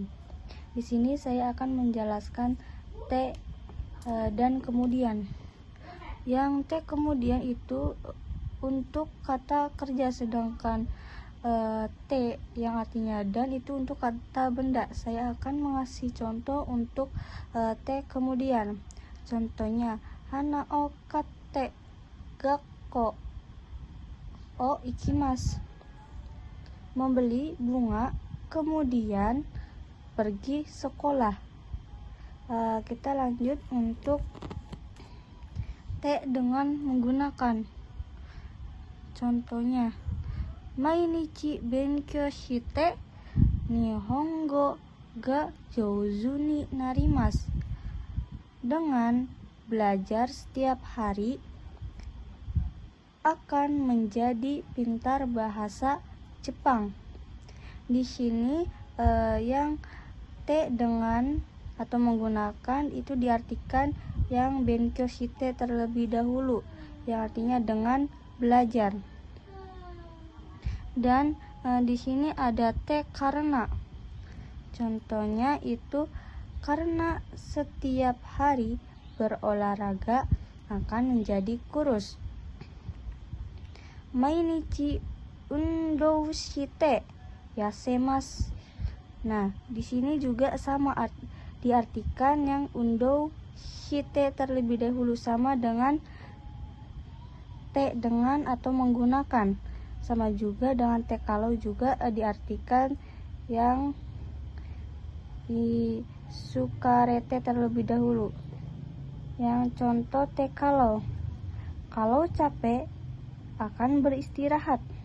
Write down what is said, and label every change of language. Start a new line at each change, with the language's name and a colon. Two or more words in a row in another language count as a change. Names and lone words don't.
Indonesian: Di sini saya akan menjelaskan te dan kemudian. Yang te kemudian itu untuk kata kerja, sedangkan te yang artinya dan itu untuk kata benda. Saya akan mengasih contoh untuk te kemudian.
Japanese: Contohnya 花を買って学校を行きます.
Indonesian: Membeli bunga kemudian pergi sekolah. Kita lanjut untuk te dengan menggunakan. Contohnya,
Japanese: 毎日勉強して日本語が上手になります.
Indonesian: Dengan belajar setiap hari akan menjadi pintar bahasa Jepang. Di sini yang te dengan atau menggunakan itu diartikan yang
Japanese: 勉強して
Indonesian: terlebih dahulu, yang artinya dengan belajar. Dan di sini ada te karena. Contohnya itu karena setiap hari berolahraga akan menjadi kurus.
Japanese: 毎日運動して痩せます.
Indonesian: Nah, di sini juga sama diartikan yang
Japanese: 運動して
Indonesian: terlebih dahulu, sama dengan te dengan atau menggunakan. Sama juga dengan te kalau juga diartikan yang di sukarete terlebih dahulu. Yang contoh te kalau capek akan beristirahat.